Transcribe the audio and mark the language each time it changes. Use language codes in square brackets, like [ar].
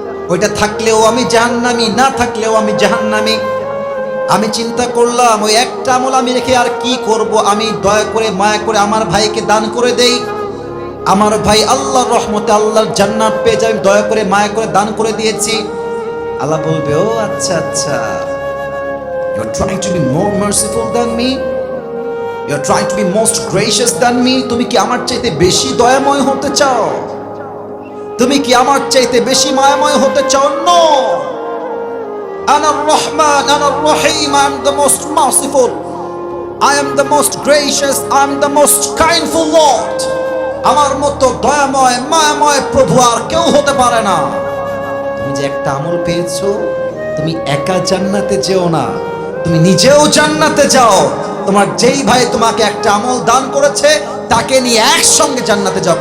[bn] ওইটা থাকলেও আমি জাহান্নামী, না থাকলেও আমি জাহান্নামী। আমি চিন্তা করলাম ওই একটা আমল আমি রেখে আর কি করব, আমি দয়া করে মায়া করে আমার ভাইকে দান করে দেই। আমার ভাই আল্লাহর রহমতে আল্লাহর জান্নাত পেয়ে যায়, দয়া করে মায়া করে দান করে দিয়েছি। আল্লাহ বলবে ও আচ্ছা আচ্ছা, [en] you are trying to be more merciful than me, [bn] you are trying to be most gracious than me। তুমি কি আমার চাইতে বেশি দয়াময় হতে চাও? তুমি কি আমার চাইতে বেশি মায়াময় হতে চাও? নো, [ar] আনার রহমান আনার রহিম, [en] I am the most merciful, I am the most gracious, I am the most kindful Lord। [bn] আমার মতো দয়াময় মায়াময় প্রভু আর কেউ হতে পারে না। তুমি যে একটা আমল পেয়েছো, তুমি একা জান্নাতে যেও না, তুমি নিজেও জান্নাতে যাও। তোমার যেই ভাই তোমাকে একটা আমল দান করেছে তাকে নিয়ে একসঙ্গে জান্নাতে যাও।